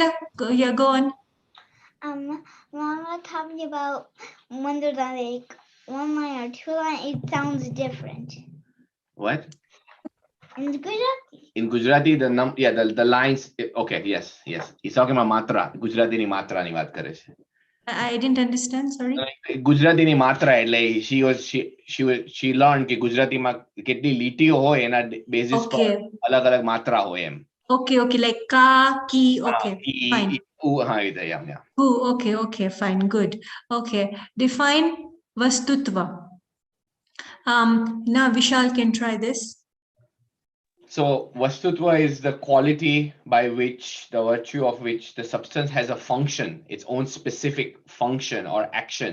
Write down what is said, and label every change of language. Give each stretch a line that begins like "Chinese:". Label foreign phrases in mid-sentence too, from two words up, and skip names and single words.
English: Priyala, go on. Mama taught me about when there's like one line or two line, it sounds different. What? In Gujarati. In Gujarati, the lines. Okay, yes. He's talking about matra.
Gujarati: ગુજરાતી ની માત્રા ની વાત કરે છે.
English: I didn't understand, sorry.
Gujarati: ગુજરાતી ની માત્રા એટલે
English: she learned
Gujarati: કે ગુજરાતી માં કેટલી લીટીઓ હોય એના બેસિસ પર
English: Okay.
Gujarati: અલગ અલગ માત્રા હોય એમ.
English: Okay, like ka, ki, okay, fine.
Gujarati: હા એ
English: yeah. Ooh, okay, fine, good. Okay, define Vastutva. Now Vishal can try this. So Vastutva is the quality by which, the virtue of which the substance has a function, its own specific function or action.